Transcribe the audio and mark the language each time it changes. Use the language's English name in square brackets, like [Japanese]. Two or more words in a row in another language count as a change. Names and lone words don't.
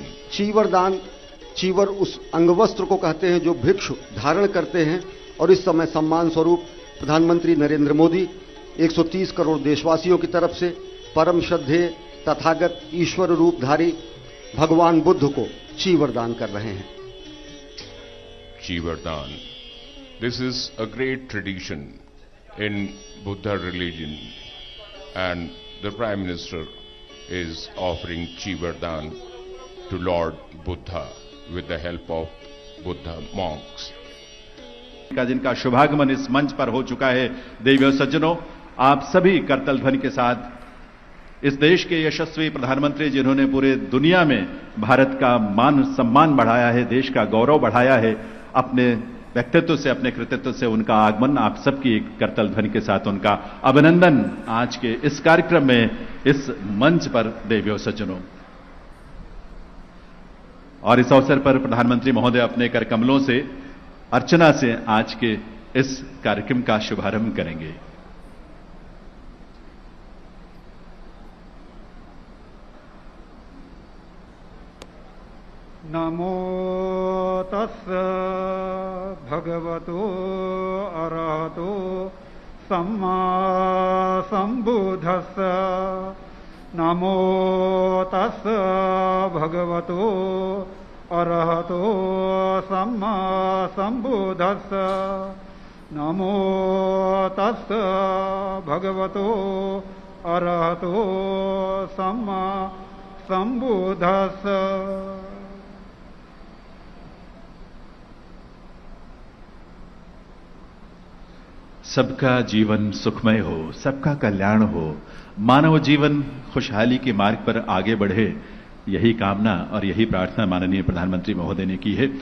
[Hindi] चीवर दान, चीवर उस अंगवस्त्र को कहते हैं जो भिक्षु धारण करते हैं और इस समय सम्मान स्वरूप प्रधानमंत्री नरेंद्र मोदी 130 करोड़ देशवासियों की तरफ से परम श्रद्धेय तथागत ईश्वर रूपधारी भगवान बुद्ध को चीवर दान कर रहे हैं। चीवर दान, [English] this is a great tradition in Buddha religion and the Prime Minister is offering Chīvar Dan to Lord Buddha with the help of Buddha monks. [Hindi] का जिनका शुभागमन इस मंच पर हो चुका है। देवियों सज्जनों, आप सभी करतल ध्वनि के साथ इस देश के यशस्वी प्रधानमंत्री जिन्होंने पूरे दुनिया में भारत का मान सम्मान बढ़ाया है, देश का गौरव बढ़ाया है, अपने व्यक्तित्व से, अपने कृतित्व से उनका आगमन, आप सबकी एक करतल ध्वनि के साथ उनका अभिनंदन आज के इस कार्यक्रम में, इस मंच पर देवियों सज्जनों। और इस अवसर पर प्रधानमंत्री महोदय अपने कर कमलों से अर्चना से आज के इस कार्यक्रम का शुभारंभ करेंगे। [Pali] नमो तस्स भगवतो अरहतो सम्मा संबुद्धस्स। नमो तस्स भगवतो अरहतो सम्मा संबुद्धस्स। नमो तस्स भगवतो अरहतो सम्मा संबुद्धस्स। [Hindi] सबका जीवन सुखमय हो, सबका कल्याण हो, मानव जीवन खुशहाली के मार्ग पर आगे बढ़े, यही कामना और यही प्रार्थना माननीय प्रधानमंत्री महोदय ने की है।